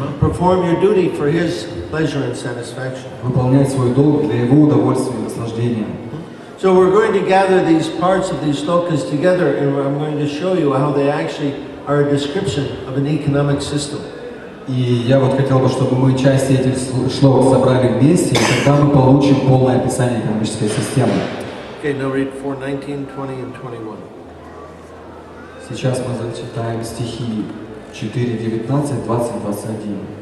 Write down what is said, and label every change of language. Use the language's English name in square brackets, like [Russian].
[English] Perform your duty for his pleasure and satisfaction. [Russian] Выполнять свой долг для его удовольствия и наслаждения. [English] So we're going to gather these parts of these slokas together, and I'm going to show you how they actually are a description of an economic system. [Russian] И я вот хотел бы, чтобы мы части этих шлок собрали вместе, и тогда мы получим полное описание экономической системы. [English] Okay, now read 4, 19, 20, and 21. [Russian] Сейчас мы зачитаем стихи 4, 19, 20, 21.